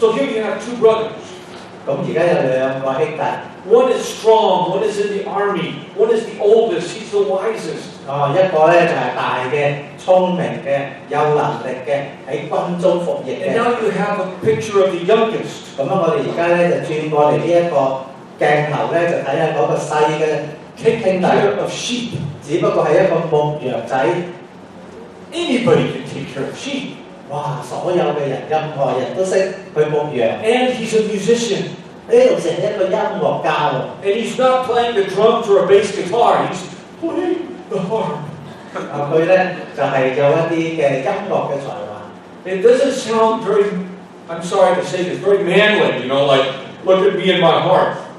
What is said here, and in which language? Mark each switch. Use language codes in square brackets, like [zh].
[en] So here you have 2 brothers. [yue] 咁而家有2個兄弟。 [en] One is strong, one is in the army, one is the oldest, he's the wisest. [yue] 一個咧就係大嘅、聰明嘅、有能力嘅，喺軍中服役 [en] And [yue] 嘅。 [en] now you have a picture of the youngest. [yue] 咁我哋而家咧就轉過嚟呢一個鏡頭咧，就睇下嗰個細嘅 [en] Taking [yue] 兄弟 [en] care of sheep. [yue] 只不過係一個牧羊仔。 [en] Anybody can take care of sheep. 哇！ [yue] 所有嘅人，任何人都識去牧羊。 [en] And he's a musician. [yue] 呢度成一個音樂家喎。 [en] And he's not playing the drums or a bass guitar. He's playing the harp. [yue] 佢咧就係有一啲嘅音樂嘅才華。 [en] It doesn't sound very, I'm sorry to say this, very manly, you know, like, look at me and my harp.